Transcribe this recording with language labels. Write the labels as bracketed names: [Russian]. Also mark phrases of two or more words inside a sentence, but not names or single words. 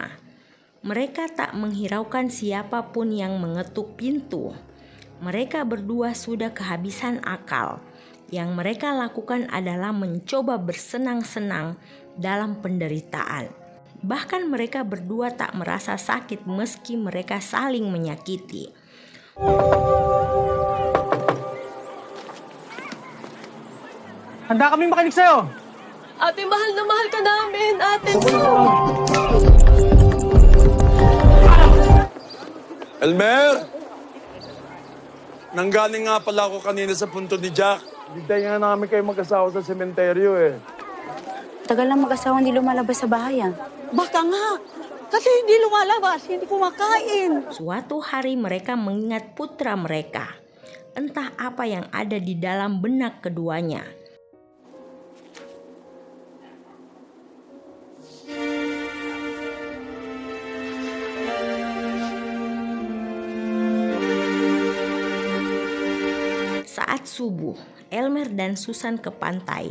[Indonesian] Mereka tak menghiraukan siapapun yang mengetuk pintu. Mereka berdua sudah kehabisan akal. Yang mereka lakukan adalah mencoba bersenang-senang dalam penderitaan. Bahkan mereka berdua tak merasa sakit meski mereka saling menyakiti. [Filipino] Handa kami makinig sa'yo. Ate, mahal na mahal ka namin. Ate, Elmer! Nanggaling nga pala ako kanina sa punto ni Jack. Hintay nga namin kayo mag-asawa sa sementeryo eh. Tagal na mag-asawa hindi lumalabas sa bahay ah. baka nga. Kasi hindi lumalabas, hindi kumakain. [Indonesian] Suatu hari mereka mengingat putra mereka. Entah apa yang ada di dalam benak keduanya. Saat subuh, Elmer dan Susan ke pantai.